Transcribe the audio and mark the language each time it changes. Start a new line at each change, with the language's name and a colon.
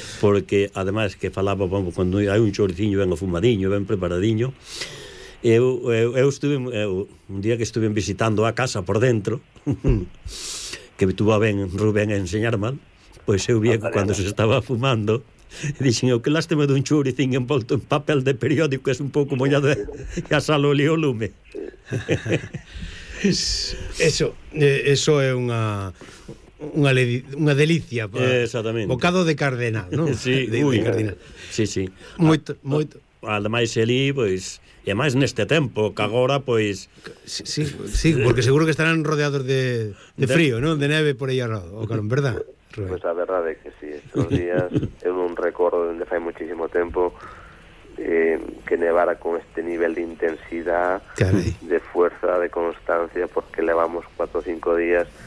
Galician: Porque además que falaba, vamos,
Spanish: cuando hay
Galician: un chorciño ben afumadiño, ben preparadiño, eu estuve un día que estuve visitando a casa por dentro, que tuvo a ben Rubén a enseñarme, pues eu vi cuando se estaba fumando. E dixen, que lástima dun churicín envolto en papel de periódico, é un pouco mollado e a sal olía o lume. Eso é unha delicia. Exactamente. Bocado de cardenal, non? Sí, cardenal. Sí, sí. Moito. Ademais, ali, pois... E máis neste tempo, que agora, pois... Sí, porque seguro que estarán rodeados de frío, non? De neve por aí ao lado, o carón, verdad?
Spanish: Pues la verdad es que sí, estos días es un recuerdo donde hace muchísimo tiempo que nevara con este nivel de intensidad, de fuerza, de constancia, porque llevamos 4 o 5 días